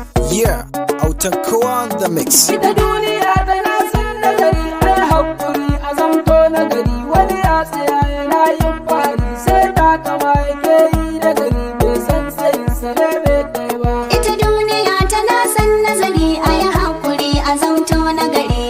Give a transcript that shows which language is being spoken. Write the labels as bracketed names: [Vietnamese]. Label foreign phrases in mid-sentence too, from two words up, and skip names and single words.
[English] Yeah, [Hausa] autan kowa [English] on the mix. [Hausa] Ita duniya tana son nazari, ai haƙuri a zamto nagari. Wani ya tsaya yana yin fari, sai takama yake yi da gari. Bai san tsayin sa ne bai kai ba. Ita duniya tana son nazari, a yi haƙuri a zamto nagari.